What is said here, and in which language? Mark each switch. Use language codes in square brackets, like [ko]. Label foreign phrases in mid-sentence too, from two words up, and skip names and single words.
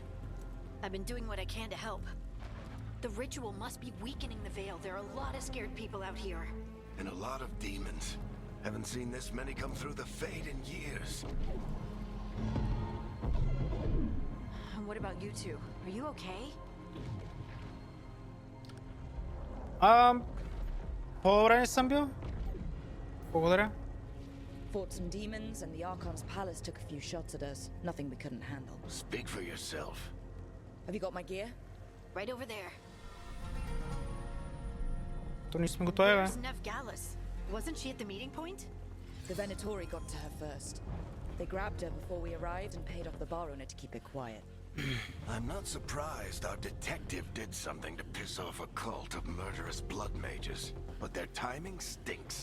[en] I've been doing what I can to help. The ritual must be weakening the veil. There are a lot of scared people out here. And a lot of demons. Haven't seen this many come through the Fade in years. And what about you two? Are you okay? [bg] По-добре не съм бил. Благодаря. [en] Fought some demons, and the Archon's palace took a few shots at us. Nothing we couldn't handle. Speak for yourself. Have you got my gear? Right over there. [bg] То ние сме готови, бе. [en] Where's Nev Gallus? Wasn't she at the meeting point? The Venatori got to her first. They grabbed her before we arrived and paid off the bar owner to keep it quiet. I'm not surprised our detective did something to piss off a cult of murderous blood mages, but their timing stinks.